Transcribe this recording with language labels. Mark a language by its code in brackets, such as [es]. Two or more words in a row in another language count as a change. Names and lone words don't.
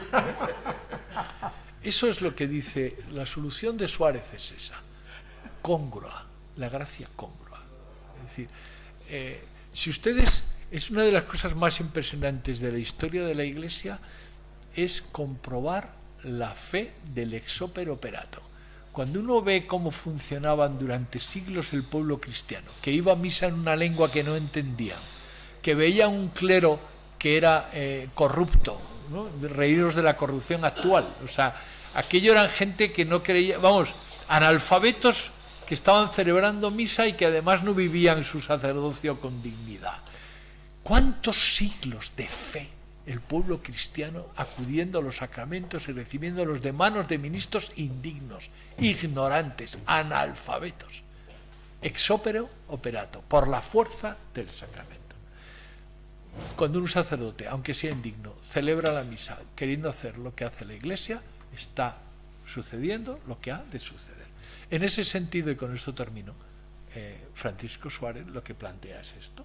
[es] Eso es lo que dice, la solución de Suárez es esa, congrua, la gracia congrua. Es decir, si ustedes, es una de las cosas más impresionantes de la historia de la Iglesia, es comprobar la fe del [la] ex opere operato. [es] Cuando uno ve cómo funcionaban durante siglos el pueblo cristiano, que iba a misa en una lengua que no entendían, que veía un clero que era corrupto, ¿no? Reíros de la corrupción actual, o sea, aquello eran gente que no creía, vamos, analfabetos que estaban celebrando misa y que además no vivían su sacerdocio con dignidad. ¿Cuántos siglos de fe el pueblo cristiano acudiendo a los sacramentos y recibiéndolos de manos de ministros indignos, ignorantes, analfabetos? [la] Ex opere operato, [es] por la fuerza del sacramento. Cuando un sacerdote, aunque sea indigno, celebra la misa queriendo hacer lo que hace la Iglesia, está sucediendo lo que ha de suceder. En ese sentido, y con esto termino, Francisco Suárez lo que plantea es esto.